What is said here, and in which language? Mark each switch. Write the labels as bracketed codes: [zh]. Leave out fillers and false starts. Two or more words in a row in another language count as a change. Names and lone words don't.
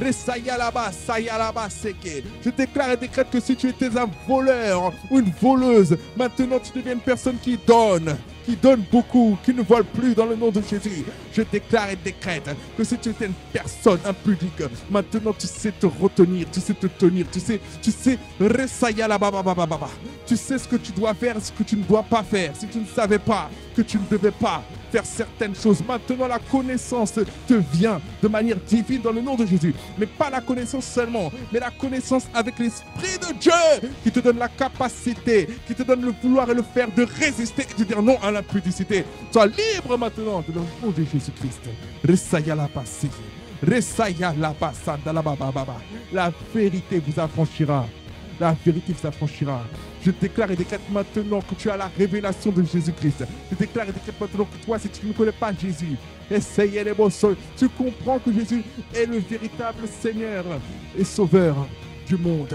[fr] Je déclare et décrète que si tu étais un voleur ou une voleuse, maintenant tu deviens une personne qui donne beaucoup, qui ne vole plus dans le nom de Jésus. Je déclare et décrète que si tu étais une personne impudique, maintenant tu sais te retenir, tu sais te tenir, tu sais, resaya la baba baba baba. Tu sais ce que tu dois faire, ce que tu ne dois pas faire. Si tu ne savais pas que tu ne devais pas faire certaines choses, maintenant la connaissance te vient de manière divine dans le nom de Jésus. Mais pas la connaissance seulement, mais la connaissance avec l'Esprit de Dieu qui te donne la capacité, qui te donne le vouloir et le faire de résister et de dire non à l'impudicité. Sois libre maintenant de le nom de Jésus-Christ. Resaya la passée. Resaya la passada la baba baba. La vérité vous affranchira. La vérité vous affranchira. Je déclare et décrète maintenant que tu as la révélation de Jésus-Christ. Je déclare et décrète maintenant que toi, si tu ne connais pas Jésus, essayez les mots, tu comprends que Jésus est le véritable Seigneur et Sauveur du monde.